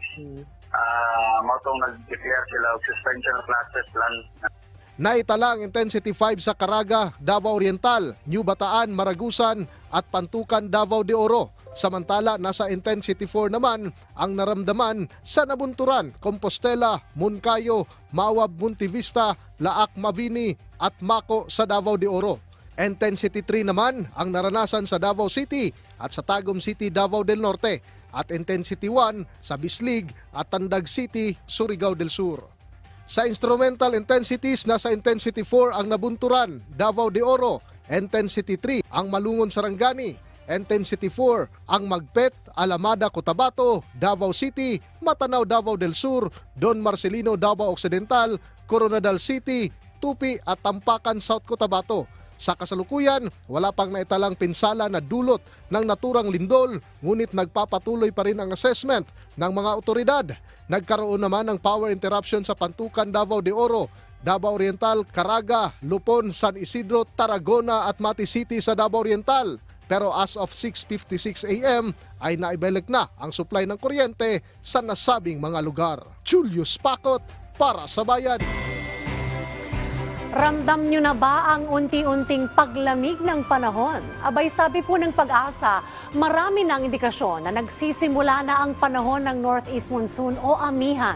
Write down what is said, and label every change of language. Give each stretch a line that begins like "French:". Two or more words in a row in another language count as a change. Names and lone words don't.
Filipino: Matong nag-declare sila o
English: suspension of classes
Filipino: lang. Naitala ang intensity 5 sa Caraga, Davao Oriental, New Bataan, Maragusan at Pantukan, Davao de Oro. Samantala, nasa intensity 4 naman ang naramdaman sa Nabunturan, Compostela, Moncayo, Mawab, Montivista, Laak, Mabini at Mako sa Davao de Oro. Intensity 3 naman ang naranasan sa Davao City at sa Tagum City, Davao del Norte at Intensity 1 sa Bislig at Tandag City, Surigao del Sur. Sa
English: instrumental intensities,
Filipino: nasa Intensity 4 ang Nabunturan, Davao de Oro, Intensity 3 ang Malungon, Sarangani, Intensity 4 ang Magpet, Alamada, Cotabato, Davao City, Matanao, Davao del Sur, Don Marcelino, Davao Occidental, Coronadal City, Tupi at Tampakan, South Cotabato. Sa kasalukuyan, wala pang naitalang pinsala na dulot ng naturang lindol, ngunit nagpapatuloy pa rin ang assessment ng mga otoridad. Nagkaroon naman ng
English: power interruption
Filipino: sa Pantukan, Davao de Oro, Davao Oriental, Caraga, Lupon, San Isidro, Tarragona at Mati City sa Davao Oriental. Pero
English: as of 6:56 a.m.
Filipino: ay naibalik na ang supply ng kuryente sa nasabing mga lugar. Julius Pakot para sa Bayan. Ramdam nyo na ba ang unti-unting paglamig ng panahon? Abay, sabi po ng Pag-asa, marami ng indikasyon na nagsisimula na ang panahon ng
English: Northeast Monsoon
Filipino: o amihan.